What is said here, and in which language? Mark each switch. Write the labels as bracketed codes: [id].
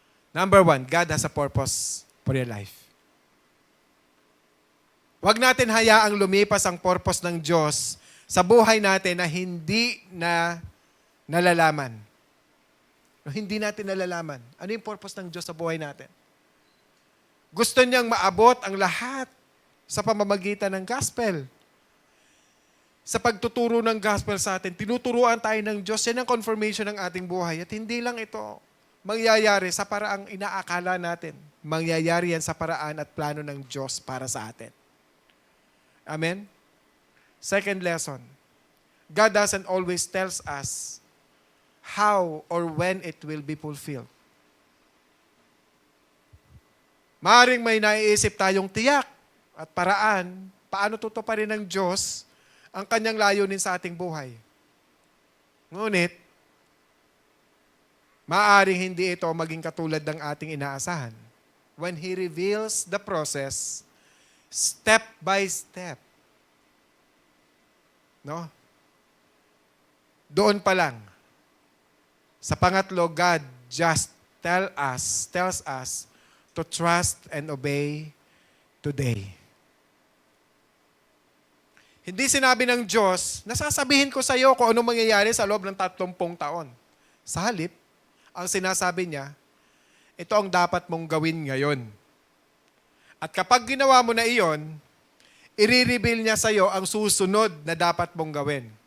[en] Number 1, God has a purpose for your life. [tl] Huwag natin hayaang lumipas ang purpose ng Diyos sa buhay natin na hindi na nalalaman. Hindi natin nalalaman. Ano yung purpose ng Diyos sa buhay natin? Gusto niyang maabot ang lahat sa pamamagitan ng gospel. Sa pagtuturo ng gospel sa atin, tinuturuan tayo ng Diyos. Yan ang confirmation ng ating buhay. At hindi lang ito mangyayari sa paraang inaakala natin. mangyayari yan sa paraan at plano ng Diyos para sa atin. Amen? [en] Second lesson, God doesn't always tells us how or when it will be fulfilled. [tl] Maaring may naiisip tayong tiyak at paraan paano tutuparin ng Diyos ang kanyang layunin sa ating buhay. Ngunit, maaring hindi ito maging katulad ng ating inaasahan. [en] When He reveals the process, step by step. No? [tl] Doon pa lang. Sa pangatlo, [en] God just tells us to trust and obey today. [tl] Hindi sinabi ng Diyos, nasasabihin ko sa iyo kung anong mangyayari sa loob ng 30 taon. Sa halip, ang sinasabi niya, ito ang dapat mong gawin ngayon. At kapag ginawa mo na iyon, i-reveal niya sa iyo ang susunod na dapat mong gawin.